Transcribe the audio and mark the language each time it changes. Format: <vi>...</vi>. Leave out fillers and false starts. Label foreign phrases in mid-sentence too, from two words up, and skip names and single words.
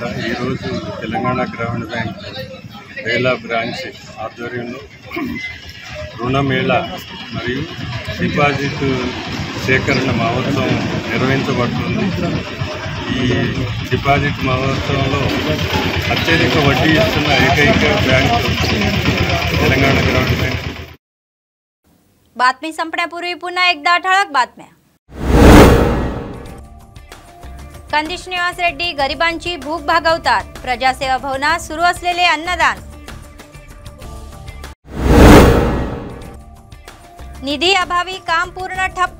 <te>ఈరోజు తెలంగాణ గ్రామీణ బ్యాంక్ బేలా బ్రాంచ్ ఆధ్వర్యంలో రుణమేళా మరియు డిపాజిట్ సేకరణ మహోత్సవం నిర్వహించబడుతుంది। ఈ డిపాజిట్ మహోత్సవంలో అత్యధిక వడ్డీ ఇస్తున్న ఏకైక బ్యాంక్ తెలంగాణ గ్రామీణ బ్యాంక్।</te> <mr>बातमी संपण्यापूर्वी पुन्हा एकदा ठळक बातम्या। कंदिश निवास रेड्डी गरिबांची भूक भागवतात। प्रजासेवा भवनात सुरू असलेले अन्नदान। निधी अभावी काम पूर्ण ठप्प।</mr>